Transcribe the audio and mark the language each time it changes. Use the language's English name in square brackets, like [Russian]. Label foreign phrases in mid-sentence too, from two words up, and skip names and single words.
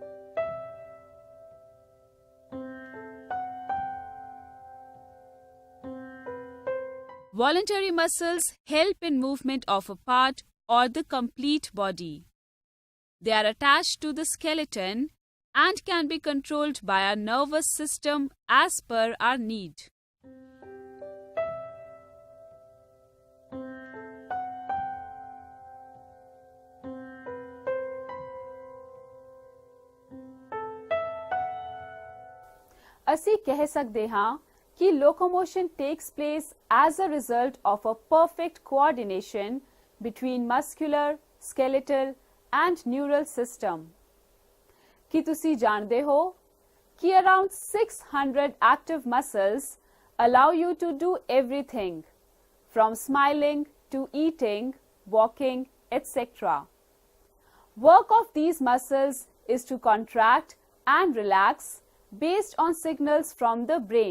[English] Voluntary muscles help in movement of a part or the complete body. They are attached to the skeleton and can be controlled by our nervous system as per our need. [Punjabi] ਅਸੀਂ ਕਹਿ ਸਕਦੇ ਹਾਂ ਕਿ [English] locomotion takes place as a result of a perfect coordination between muscular, skeletal and neural system. [Punjabi] ਕੀ ਤੁਸੀਂ ਜਾਣਦੇ ਹੋ ਕਿ [English] around 600 active muscles allow you to do everything from smiling to eating, walking, etc. Work of these muscles is to contract and relax based on signals from the brain.